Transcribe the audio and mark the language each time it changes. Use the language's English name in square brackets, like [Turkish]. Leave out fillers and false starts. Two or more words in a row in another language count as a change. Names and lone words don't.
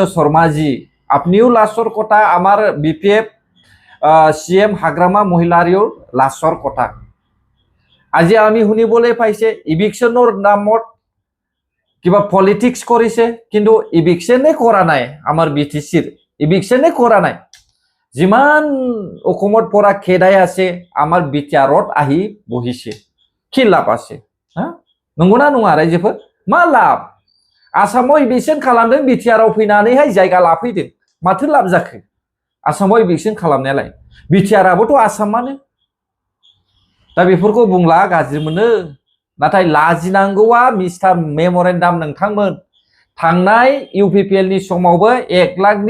[Assamese] শৰ্মাজি আপনিও লাছৰ কথা আমাৰ BPF CM হাগ্ৰামা মহিলাৰীৰ লাছৰ কথা আজি আমি শুনিবলৈ পাইছে ইভিকশ্যনৰ নামত কিবা পলিটিক্স কৰিছে কিন্তু ইভিকশ্যনে কৰা নাই আমাৰ BTCৰ ইভিকশ্যনে কৰা নাই যিমান অসমত পৰা খেদাই আছে আমাৰ BTRত আহি বহিছে কি লাভ আছে [Bodo] নংগোনা নङा रायजोफोर मा लाभ आसामाव इभिकसन खालामदों BTRआव फैनानैहाय जायगा लाफैदों माथो लाभ जाखो आसामाव इभिकसन खालामनायालाय BTRआबोथ' आसामानो दा बेफोरखौ बुंला गाज्रि मोनो नाथाय लाजिनांगौआ [English] mister memorandum [Bodo] नोंथांमोन थांनाय UPPL नि समावबो 1 लाखनि